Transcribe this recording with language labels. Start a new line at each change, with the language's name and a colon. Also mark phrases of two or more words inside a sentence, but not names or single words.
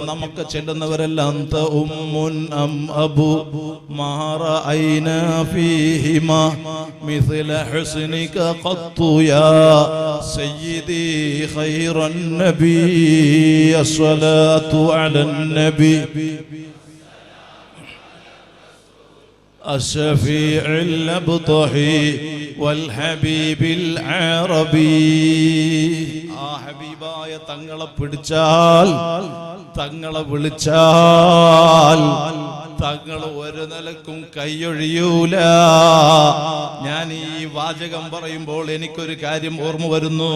Malayalam: നമുക്ക് ചെല്ലുന്നവരെല്ലാം
Arabic: أنت أم أم أب ما رأينا فيهما مثل حسنك قط يا سيدي خير النبي الصلاة على النبي الشفيع الأبطحي والحبيب العربي.
Malayalam: ആ ഹബീബായ തങ്ങളെ പിടിച്ചാൽ, തങ്ങളെ വിളിച്ചാൽ തങ്ങൾ ഒരു നിലക്കും കൈയൊഴിയൂല. ഞാൻ ഈ വാചകം പറയുമ്പോൾ എനിക്കൊരു കാര്യം ഓർമ്മ വരുന്നു.